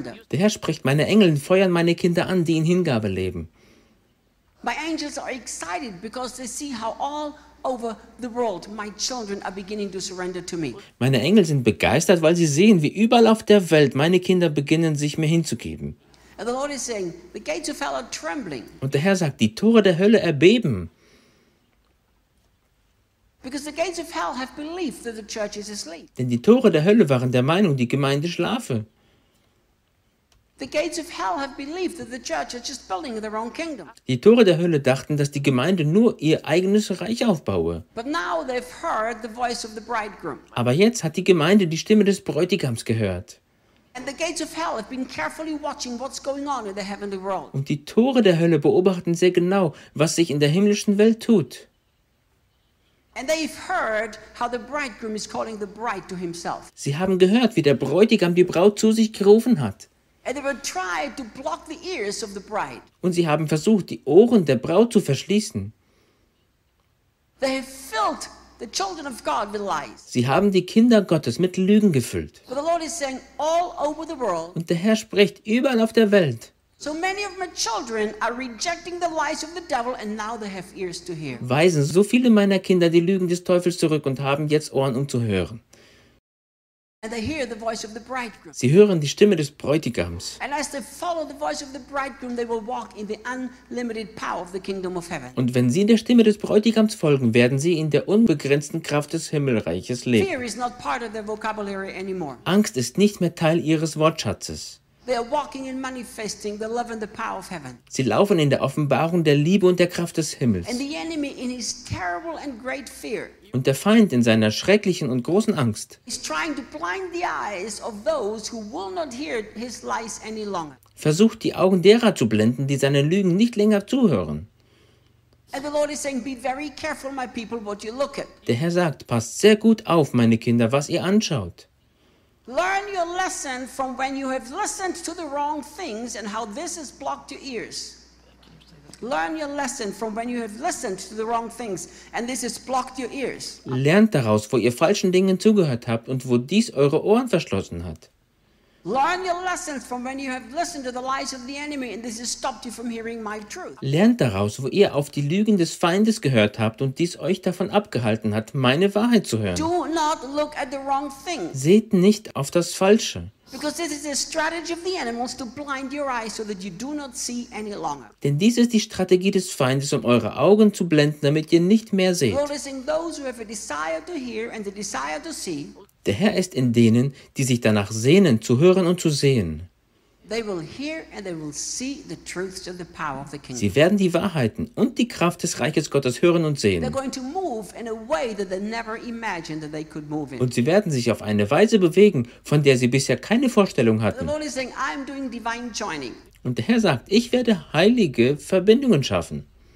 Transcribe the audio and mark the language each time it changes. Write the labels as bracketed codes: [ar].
[de] Der Herr spricht, meine Engel feuern meine Kinder an, die in Hingabe leben. [en] My angels are excited because they see how all over the world my children are beginning to surrender to me. [de] Meine Engel sind begeistert, weil sie sehen, wie überall auf der Welt meine Kinder beginnen, sich mir hinzugeben. [en] And the Lord is saying, the gates of hell are trembling. [de] Und der Herr sagt, die Tore der Hölle erbeben. [en] Because the gates of hell have believed that the church is asleep. [de] Denn die Tore der Hölle waren der Meinung, die Gemeinde schlafe. [en] The gates of hell have believed that the church is just building their own kingdom. [de] Die Tore der Hölle dachten, dass die Gemeinde nur ihr eigenes Reich aufbaue. [en] But now they've heard the voice of the bridegroom. [de] Aber jetzt hat die Gemeinde die Stimme des Bräutigams gehört. [en] And the gates of hell have been carefully watching what's going on in the heavenly world. [de] Und die Tore der Hölle beobachten sehr genau, was sich in der himmlischen Welt tut. [en] And they've heard how the bridegroom is calling the bride to himself. [de] Sie haben gehört, wie der Bräutigam die Braut zu sich gerufen hat. [en] And they will try to block the ears of the bride. [de] Und sie haben versucht, die Ohren der Braut zu verschließen. [en] They have filled the children of God with lies. [de] Sie haben die Kinder Gottes mit Lügen gefüllt. [en] But the Lord is saying, all over the world. [de] Und der Herr spricht überall auf der Welt. [en] So many of my children are rejecting the lies of the devil, and now they have ears to hear. [de] Weisen so viele meiner Kinder die Lügen des Teufels zurück und haben jetzt Ohren, um zu hören. [en] And they hear the voice of the bridegroom. [de] Sie hören die Stimme des Bräutigams. [en] And as they follow the voice of the bridegroom, they will walk in the unlimited power of the kingdom of heaven. [de] Und wenn sie der Stimme des Bräutigams folgen, werden sie in der unbegrenzten Kraft des Himmelreiches leben. [en] Fear is not part of their vocabulary anymore. [de] Angst ist nicht mehr Teil ihres Wortschatzes. [en] They are walking and manifesting the love and the power of heaven. [de] Sie laufen in der Offenbarung der Liebe und der Kraft des Himmels. [en] And the enemy in his terrible and great fear. [de] Und der Feind in seiner schrecklichen und großen Angst. [en] He's trying to blind the eyes of those who will not hear his lies any longer. [de] Versucht die Augen derer zu blenden, die seinen Lügen nicht länger zuhören. [en] And the Lord is saying, be very careful, my people, what you look at. [de] Der Herr sagt, passt sehr gut auf, meine Kinder, was ihr anschaut. [en] Learn your lesson from when you have listened to the wrong things and how this has blocked your ears. Learn your lesson from when you have listened to the wrong things and this has blocked your ears. [de] Lernt daraus, wo ihr falschen Dingen zugehört habt und wo dies eure Ohren verschlossen hat. [en] Learn your lessons from when you have listened to the lies of the enemy and this has stopped you from hearing my truth. [de] Lernt daraus, wo ihr auf die Lügen des Feindes gehört habt und dies euch davon abgehalten hat, meine Wahrheit zu hören. [en] Do not look at the wrong thing. [de] Seht nicht auf das Falsche. [en] Because this is the strategy of the animals to blind your eyes so that you do not see any longer. [de] Denn dies ist die Strategie des Feindes, um eure Augen zu blenden, damit ihr nicht mehr seht. [en] The Lord is in those who have a desire to hear and a desire to see. [de] Der Herr ist in denen, die sich danach sehnen, zu hören und zu sehen. [en] They will hear and they will see the truths of the power of the kingdom. [de] Sie werden die Wahrheiten und die Kraft des Reiches Gottes hören und sehen. [en] They're going to move in a way that they never imagined that they could move in. [de] Und sie werden sich auf eine Weise bewegen, von der sie bisher keine Vorstellung hatten. [en] The Lord is saying, I'm doing divine joining. [de] Und der Herr sagt, ich werde heilige Verbindungen schaffen.